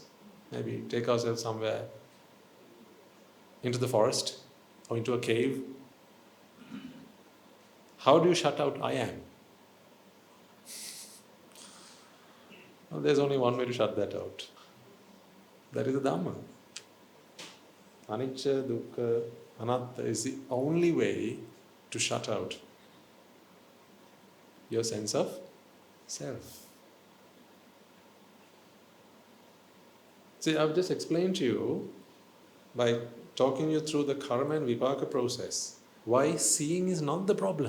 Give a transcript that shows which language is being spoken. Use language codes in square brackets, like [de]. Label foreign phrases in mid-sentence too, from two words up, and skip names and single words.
[en] Maybe take ourselves somewhere into the forest or into a cave? How do you shut out I am? Well, there's only one way to shut that out. That is the Dhamma. [pi] Anicca, dukkha, anatta [en] is the only way to shut out your sense of self. See, I've just explained to you by talking you through the karma and vipaka process why seeing is not the problem.